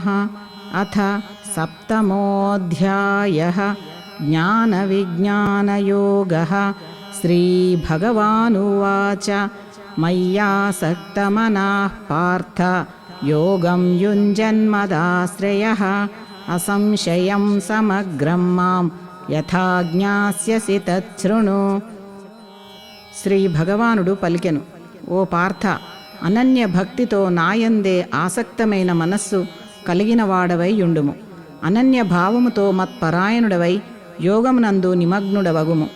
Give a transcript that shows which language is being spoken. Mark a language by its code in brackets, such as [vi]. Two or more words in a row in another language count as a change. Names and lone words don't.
[sa] अथ सप्तमोऽध्यायः ज्ञानविज्ञानयोगः। श्रीभगवानुवाच मय्यासक्तमनः पार्थ योगं युञ्जन्मदाश्रयः असंशयं समग्रं मां యథా జ్ఞాస్యసి తచ్ఛృణు. [te] శ్రీ భగవానుడు పలికెను, ఓ పార్థ, అనన్య భక్తితో నాయందే ఆసక్తమైన మనస్సు కలిగిన వాడవై యుండుము. అనన్య భావముతో మత్పరాయణుడవై యోగమునందు నిమగ్నుడవగుము.